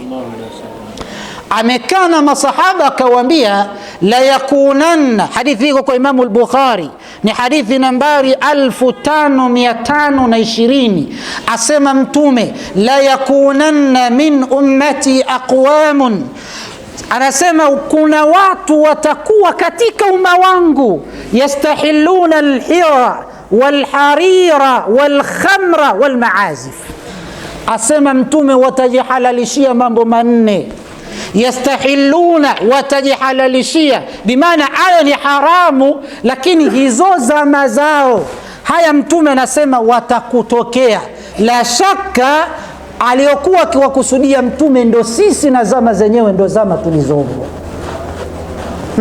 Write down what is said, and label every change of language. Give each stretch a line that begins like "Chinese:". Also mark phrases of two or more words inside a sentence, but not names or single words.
Swahili: Amekaa na masahaba akawaambia,
Arabic: la yakunanna,
Swahili: hadithi iko kwa Imamu al-Bukhari, ni hadithi nambari 5520. Asema Mtume,
Arabic: la yakunanna min ummati aqwamun,
Swahili: anasema kuna watu watakuwa katika umma wangu,
Arabic: yastahilluna al-hira wal-harira wal-khamra wal-maazif.
Swahili: Asema Mtume watajihalalishia mambo manne. Yastahilluna, watajihalalishia, bimaana hayo ni haramu, lakini hizo zama zao. Haya Mtume anasema watakutokea. La shaka aliyokuwa akiwakusudia Mtume ndo sisi, na zama zenyewe ndo zama tulizomo.